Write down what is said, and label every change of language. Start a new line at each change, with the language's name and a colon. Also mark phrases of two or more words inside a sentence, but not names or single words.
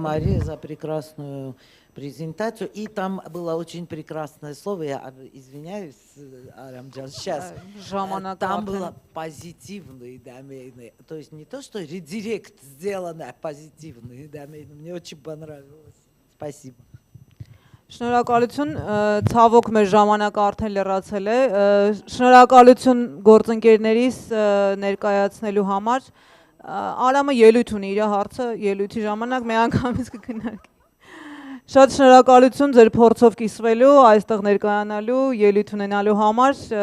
Russian: Спасибо, Мария, за прекрасную презентацию. И там было очень прекрасное слово, я извиняюсь, Арамджан, сейчас. Там было позитивные домены. То есть не то, что редирект сделано, а позитивные домены. Мне очень понравилось. Спасибо.
Armenian: Շնորհակալություն, ցավոք մեր ժամանակը արդեն լրացել է։ Շնորհակալություն գործընկերներիս ներկայացնելու համար։ Արամը ելույթ ունի, իր հարցը ելույթի ժամանակ միանգամից կքննարկի։ Շատ շնորհակալություն ձեր փորձով կիսվելու, այստեղ ներկայանալու, ելույթ ունենալու համար,